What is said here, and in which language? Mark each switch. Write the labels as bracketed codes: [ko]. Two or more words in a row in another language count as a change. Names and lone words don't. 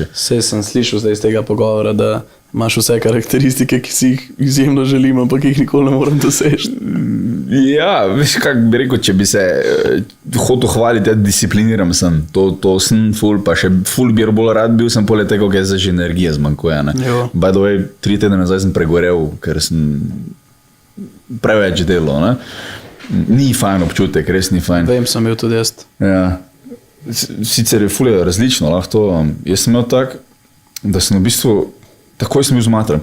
[sl] vse sem slišal zdaj iz tega pogovora, da imaš vse karakteristike, ki si jih izjemno želim, ampak jih nikoli ne morem doseči. Ja, veš, kak bi rekel, če bi se hotel hvaliti, discipliniram sem, to sem ful, pa še ful bi bolj rad bil, sem poleg tega, ker se že energije zmanjkuje. Jo. [en] By the way, [sl] 3 tedne nazaj sem pregorel, ker sem preveč delal, ne. Ni fajn občutek, res ni fajn. Vem, sem bil tudi jaz. Ja. Sicer je fulje različno, lahko to. Jaz sem imel tak, da sem v bistvu, takoj sem bil zmatran.